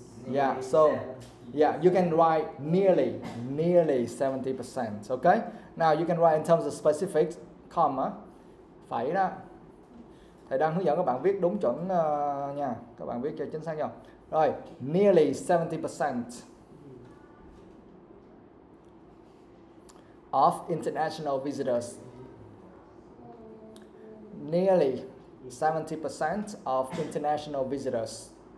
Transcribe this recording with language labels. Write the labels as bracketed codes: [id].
[en] Yeah, so yeah, you can write nearly 70%, okay? Now you can write in terms of specifics, comma, [vi] phẩy đó. Thầy đang hướng dẫn các bạn viết đúng chuẩn nha, các bạn viết cho chính xác nhau. [en] Rồi, nearly 70% of international visitors. Nearly 70% of international visitors.